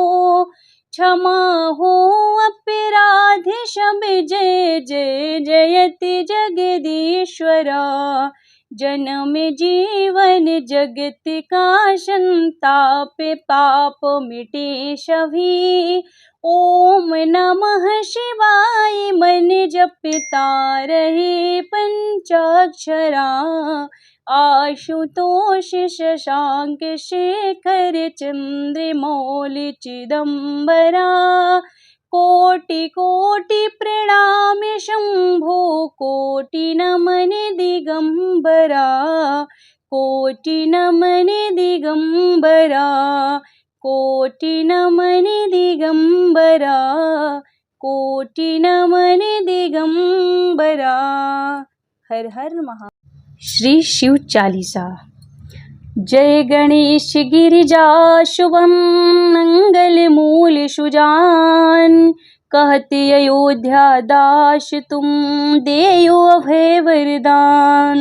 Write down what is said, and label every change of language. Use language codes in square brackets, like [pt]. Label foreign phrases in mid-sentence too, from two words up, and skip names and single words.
[hi] क्षमा हो अपराध सब जय जय जयति जगदीश्वरा। जन्म जीवन जगत का संताप पाप मिटे सभी। [sa] ओम नमः शिवाय [hi] मन जपता रहे पंचाक्षरा। आशुतोष शशांक शेखर चंद्रमौल चिदंबरा। कोटि कोटि प्रणाम शंभो, कोटि नमन दिगंबरा। कोटि नमन दिगंबरा। कोटि नमन दिगंबरा। कोटि नमन दिगंबरा। हर हर महादेव। श्री शिव चालीसा। जय गणेश गिरिजा शुभम, मंगल मूल सुजान। कहते अयोध्या दास तुम, देयो अभय वरदान।